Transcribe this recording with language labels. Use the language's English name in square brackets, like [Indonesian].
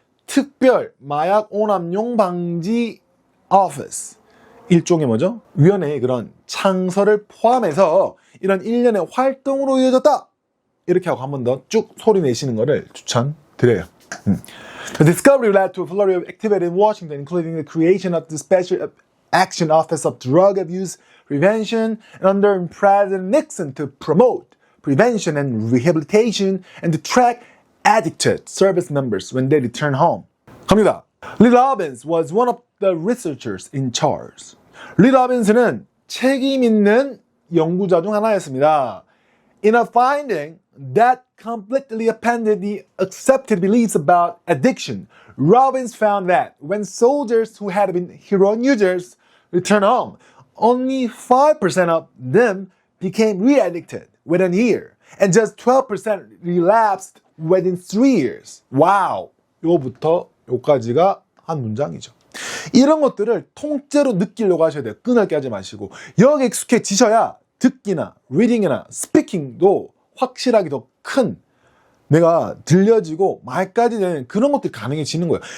[Korean] 특별 마약 오남용 방지 오피스, 일종의 뭐죠? 위원회의 그런 창설을 포함해서 이런 일련의 활동으로 이어졌다. 이렇게 하고 한 번 더 쭉 소리 내시는 거를 추천드려요. [English] The discovery led to a flurry of activity in Washington, including the creation of the Special Action Office of Drug Abuse Prevention under President Nixon to promote prevention and rehabilitation and to track addicted service members when they return home. [Korean] 갑니다. [English] Lee Robbins was one of the researchers in charge. [Korean] 리 로빈스는 책임 있는 연구자 중 하나였습니다. [English] In a finding that completely upended the accepted beliefs about addiction, Robbins found that when soldiers who had been heroin users returned home, only 5% of them became re-addicted within a year, and just 12% relapsed within 3 years. [Korean] 와우! 요거부터 요까지가 한 문장이죠. 이런 것들을 통째로 느끼려고 하셔야 돼요. 끈을 하지 마시고. 여기 익숙해지셔야 듣기나 리딩이나 스피킹도 확실하게 더 큰 내가 들려지고 말까지 되는 그런 것들이 가능해지는 거예요.